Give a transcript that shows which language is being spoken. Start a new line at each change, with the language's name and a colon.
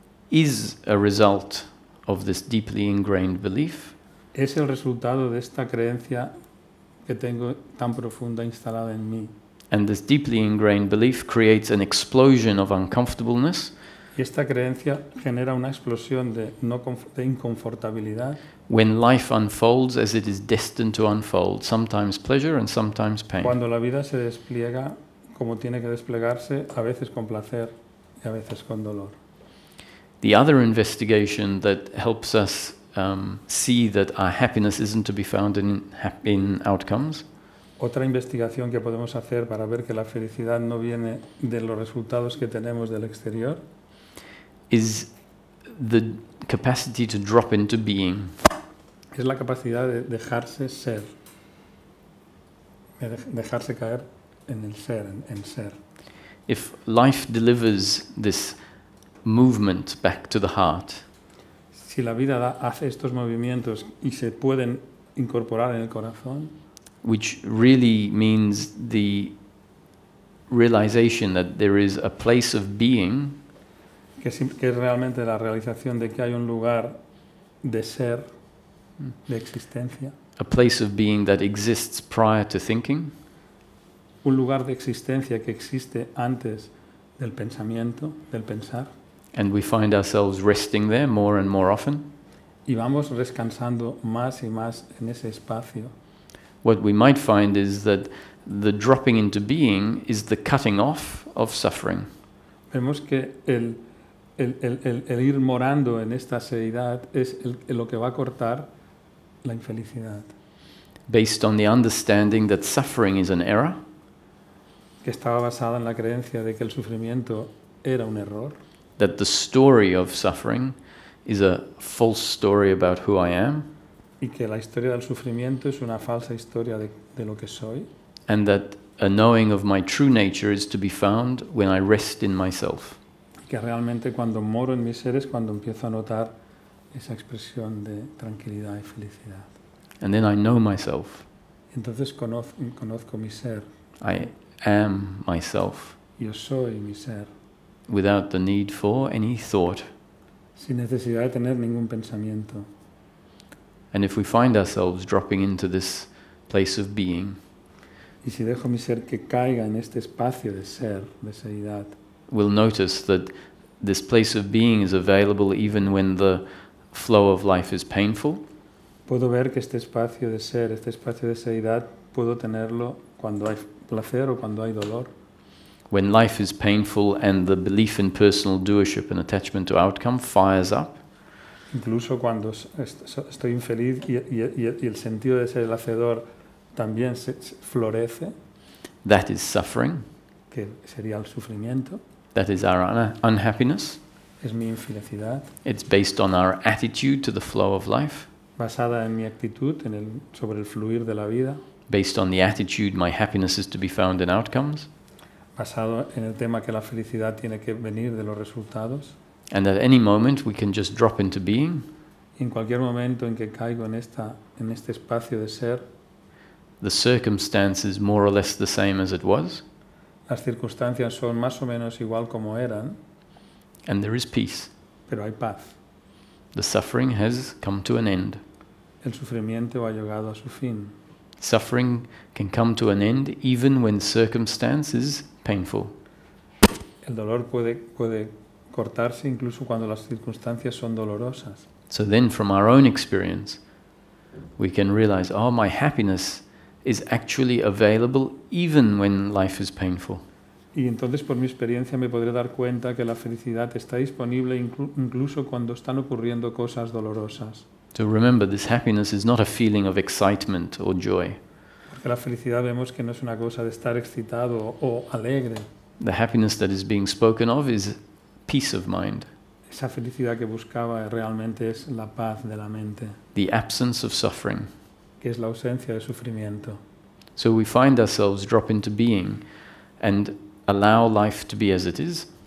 English: is a result of this deeply ingrained belief,
Spanish: es el resultado de esta creencia que tengo tan profunda instalada en mí.
English: and this deeply ingrained belief creates an explosion of uncomfortableness
Spanish: Y esta creencia genera una explosión de inconfortabilidad.
English: When life unfolds as it is destined to unfold, sometimes pleasure and sometimes pain.
Spanish: Cuando la vida se despliega como tiene que desplegarse, a veces con placer y a veces con dolor.
English: The other investigation that helps us see that our happiness isn't to be found in outcomes
Spanish: Otra investigación que podemos hacer para ver que la felicidad no viene de los resultados que tenemos del exterior
English: is the capacity to drop into being.
Spanish: es la capacidad de dejarse ser, de dejarse caer en el ser, en ser.
English: If life delivers this movement back to the heart,
Spanish: Si la vida hace estos movimientos y se pueden incorporar en el corazón,
English: which really means the realization that there is a place of being
Spanish: que es realmente la realización de que hay un lugar de ser, de existencia,
English: a place of being that exists prior to thinking,
Spanish: un lugar de existencia que existe antes del pensamiento, del pensar,
English: and we find ourselves resting there more and more often,
Spanish: y vamos descansando más y más en ese espacio.
English: what we might find is that the dropping into being is the cutting off of suffering.
Spanish: Vemos que el ir morando en esta seidad es lo que va a cortar la infelicidad,
English: Based on the understanding that suffering is an error,
Spanish: que estaba basada en la creencia de que el sufrimiento era un error,
English: that the story of suffering is a false story about who I am,
Spanish: y que la historia del sufrimiento es una falsa historia de lo que soy,
English: and that a knowing of my true nature is to be found when I rest in myself.
Spanish: y que realmente cuando moro en mi ser es cuando empiezo a notar esa expresión de tranquilidad y felicidad.
English: And then I know myself.
Spanish: Entonces conozco mi ser,
English: I am myself
Spanish: yo soy mi ser,
English: without the need for any thought.
Spanish: sin necesidad de tener ningún pensamiento.
English: And if we find ourselves dropping into this place of being,
Spanish: Y si dejo mi ser que caiga en este espacio de ser, de seidad,
English: we'll notice that this place of being is available even when the flow of life is painful,
Spanish: puedo ver que este espacio de ser, este espacio de seidad, puedo tenerlo cuando hay placer o cuando hay dolor.
English: when life is painful and the belief in personal doership and attachment to outcome fires up,
Spanish: Incluso cuando estoy infeliz y el sentido de ser el hacedor también se florece,
English: that is suffering,
Spanish: que sería el sufrimiento,
English: that is our unhappiness.
Spanish: es mi infelicidad,
English: It's based on our attitude to the flow of life,
Spanish: basada en mi actitud sobre el fluir de la vida,
English: based on the attitude my happiness is to be found in outcomes,
Spanish: basado en el tema que la felicidad tiene que venir de los resultados.
English: and at any moment we can just drop into being.
Spanish: Y en cualquier momento en que caigo en este espacio de ser,
English: The circumstance is more or less the same as it was,
Spanish: las circunstancias son más o menos igual como eran,
English: and there is peace.
Spanish: pero hay paz.
English: The suffering has come to an end.
Spanish: El sufrimiento ha llegado a su fin.
English: Suffering can come to an end even when circumstance is painful.
Spanish: El dolor puede cortarse incluso cuando las circunstancias son dolorosas.
English: So then from our own experience, we can realize, oh, my happiness is actually available even when life is painful.
Spanish: Y entonces por mi experiencia me podré dar cuenta que la felicidad está disponible incluso cuando están ocurriendo cosas dolorosas.
English: So remember, this happiness is not a feeling of excitement or joy.
Spanish: Porque la felicidad vemos que no es una cosa de estar excitado o alegre.
English: The happiness that is being spoken of is peace of mind,
Spanish: Esa felicidad que buscaba realmente es la paz de la mente,
English: the absence of suffering.
Spanish: que es la ausencia de sufrimiento.
English: So we find ourselves drop into being and allow life to be as it is.